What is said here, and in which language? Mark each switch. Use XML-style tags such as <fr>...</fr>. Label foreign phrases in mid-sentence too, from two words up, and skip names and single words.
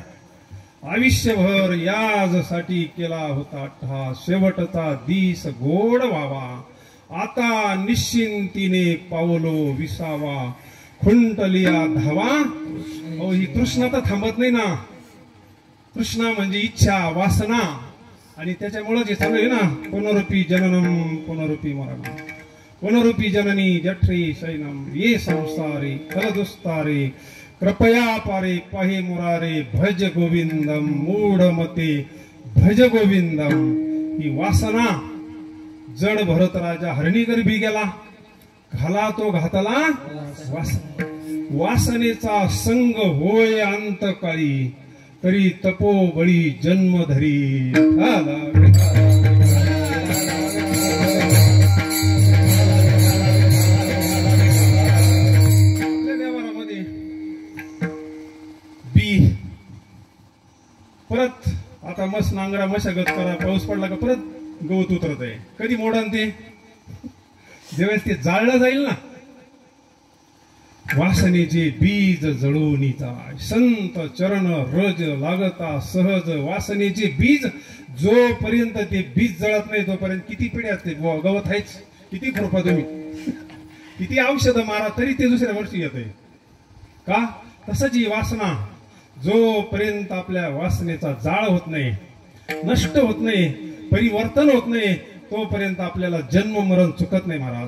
<mr>आयुष्यभर याजसाठी केला होता हा शेवटचा दिस गोड व्हावा. आता निश्चिंतीने पावलो विसावा, खुंटलिया धावा. अहो ही तृष्णा तर थांबत नाही ना. तृष्णा म्हणजे इच्छा, वासना, आणि त्याच्यामुळे जे चालू आहे ना,</mr> <sa>पुनरुपी जननम पुनरुपी मरणम, पुनरुपी जननी जठरी शयनम, ये संसारे कलदुस्तारे कृपया पारे पाहे मुरारे, भज गोविंदम मूढमते भज गोविंदम.</sa> <mr>ही वासना जड भरत राजा हरणी गर्भी गेला, घाला तो घातला वासनेचा संग होय अंतकाळी, तरी तपोबळी जन्म धरी. बी परत आता मस्त नांगरा मशागत करा, पाऊस पडला का परत गवत उतरत आहे. कधी मोडन ते, ज्यावेळेस ते जाळलं जाईल ना. वासनेचे बीज जळून जाय, संत चरण रज लागता सहज. वासनेचे बीज जोपर्यंत ते बीज जळत नाही तोपर्यंत किती पिढ्या ते गवत आहेच. किती खुरपा तुम्ही, किती औषध मारा, तरी ते दुसऱ्या वर्षी येते का. तसंच ही वासना जोपर्यंत आपल्या वासनेचा जाळ होत नाही, नष्ट होत नाही, परिवर्तन होत नाही, तोपर्यंत आपल्याला जन्म मरण चुकत नाही महाराज.</mr>